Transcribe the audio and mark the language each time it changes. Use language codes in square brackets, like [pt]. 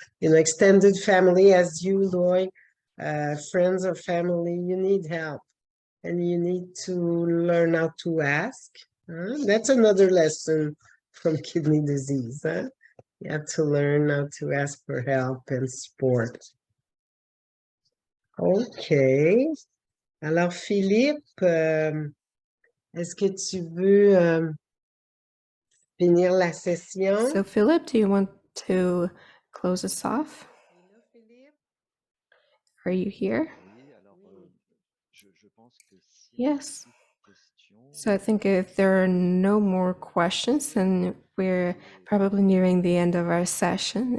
[en] Extended family, as you, Loy, friends or family, you need help. And you need to learn how to ask. That's another lesson from kidney disease. You have to learn how to ask for help in sport. OK. [fr] Alors, Philippe, est-ce que tu veux finir la session? [en] So, Philip, do you want to close us off? Hello, Philippe? Are you here? Yes. So I think if there are no more questions, then we're probably nearing the end of our session.